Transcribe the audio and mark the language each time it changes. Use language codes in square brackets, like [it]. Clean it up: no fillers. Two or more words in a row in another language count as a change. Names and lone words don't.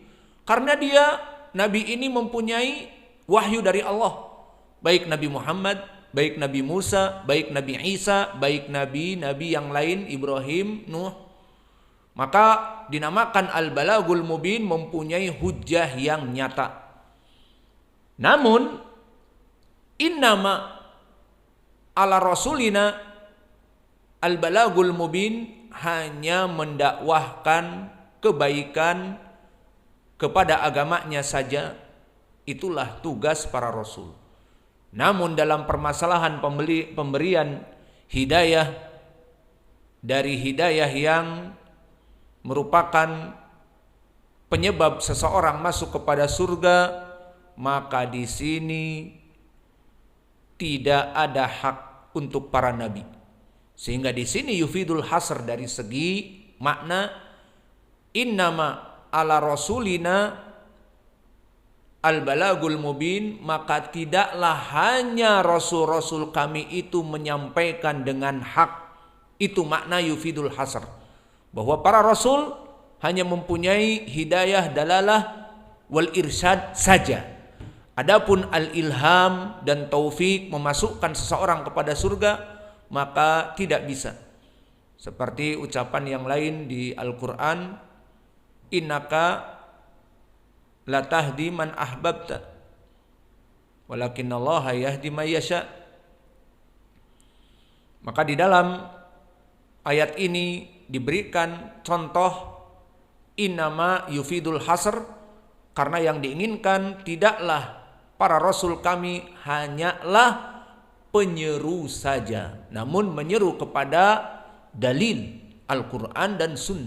[id] Karena dia, Nabi ini mempunyai wahyu dari Allah. Baik Nabi Muhammad, baik Nabi Musa, baik Nabi Isa, baik Nabi-Nabi yang lain, Ibrahim, Nuh. Maka dinamakan [ar] البلاغ المبين, [id] mempunyai hujjah yang nyata. Namun, [ar] إنما على رسولنا البلاغ المبين [id] hanya mendakwahkan kebaikan kepada agamanya saja. Itulah tugas para rasul. Namun dalam permasalahan pemberian hidayah, dari hidayah yang merupakan penyebab seseorang masuk kepada surga, maka di sini tidak ada hak untuk para nabi. Sehingga di sini [ar] يفيد الحصر [id] dari segi makna, [ar] إنما على رسولنا البلاغ المبين, [id] maka tidaklah hanya rasul-rasul kami itu menyampaikan dengan hak. Itu makna [ar] يفيد الحصر, [id] bahwa para rasul hanya mempunyai hidayah, [ar] دلالة والإرشاد [id] saja. Adapun al-ilham dan taufik, memasukkan seseorang kepada surga, maka tidak bisa. Seperti ucapan yang lain di Al-Quran, [ar] إنك لا تهدي من أحببت ولكن الله يهدي من يشاء. [id] Maka di dalam ayat ini diberikan contoh [ar] إنما يفيد الحصر, [id] karena yang diinginkan tidaklah para rasul kami hanyalah penyeru saja, namun menyeru kepada dalil Al-Quran dan Sunnah.